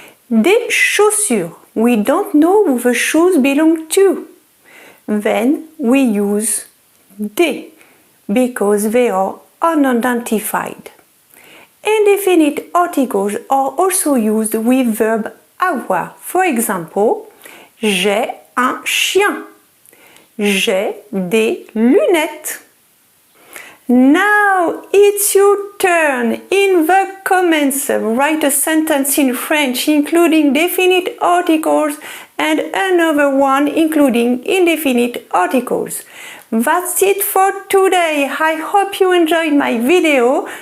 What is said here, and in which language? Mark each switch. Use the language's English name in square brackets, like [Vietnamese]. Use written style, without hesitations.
[French] Des chaussures. [English] We don't know who the shoes belong to. Then we use des because they are unidentified. Indefinite articles are also used with verb avoir. For example, [French] j'ai un chien. J'ai des lunettes. [English] Now it's your turn. In the comments, write a sentence in French including definite articles and another one including indefinite articles. That's it for today. I hope you enjoyed my video.